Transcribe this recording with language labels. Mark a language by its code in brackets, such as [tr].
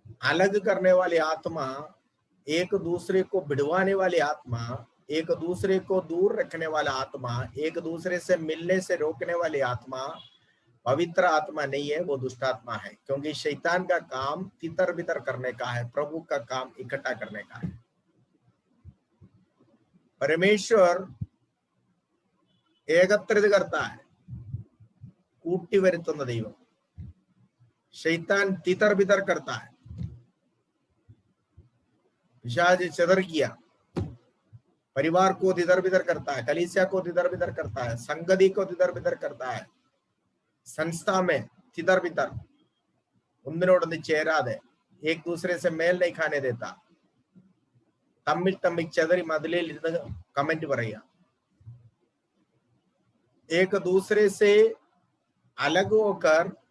[hi] अलग करने वाली आत्मा, एक दूसरे को भिड़वाने वाली आत्मा, एक दूसरे को दूर रखने वाला आत्मा, एक दूसरे से मिलने से रोकने वाली आत्मा पवित्र आत्मा नहीं है, वो दुष्टात्मा है। क्योंकि शैतान का काम तितर बितर करने का है, प्रभु का काम इकट्ठा करने का है। परमेश्वर [ml] ഏകത്രിത [hi] करता है, [ml] കൂട്ടി വരുത്തുന്ന ദൈവം। [hi] शैतान तितर बितर करता है, पिशाच चदर किया, परिवार को तितर बितर करता है, कलीसिया को तितर बितर करता है, संगति को तितर बितर करता है, संस्था में तितर बितर, [ml] ഒന്നിനോടൊന്ന് ചേരാതെ, [hi] एक दूसरे से मेल नहीं खाने देता, [ml] തമ്മിൽ തമ്മിൽ ചെതറി മതിലിൽ ഇരുന്ന് കമന്റ് പറയുക, [hi] एक दूसरे से अलग होकर,